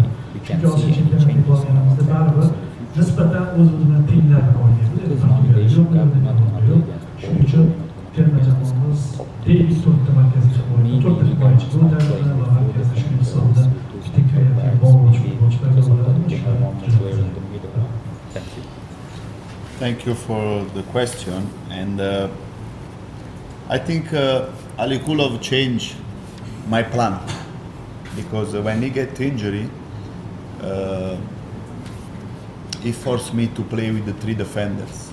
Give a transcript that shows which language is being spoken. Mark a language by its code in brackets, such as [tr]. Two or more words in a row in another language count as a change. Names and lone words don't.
[uz] Chunki Osiyo chempionatiga borganimizda baribir nisbatan o'z-o'zidan tenglarni o'ynaydi. Shuning uchun terma jamoamiz deylik 4 ta markaziy himoya, 4 ta himoyachi bo'ladi va markazda shu hisobda bitta kreativ bog'lovchi futbolchilar bo'ladimi? [en] Thank you for the question. And I think Ali Kulov changed my plan because when he get injury, he forced me to play with the 3 defenders.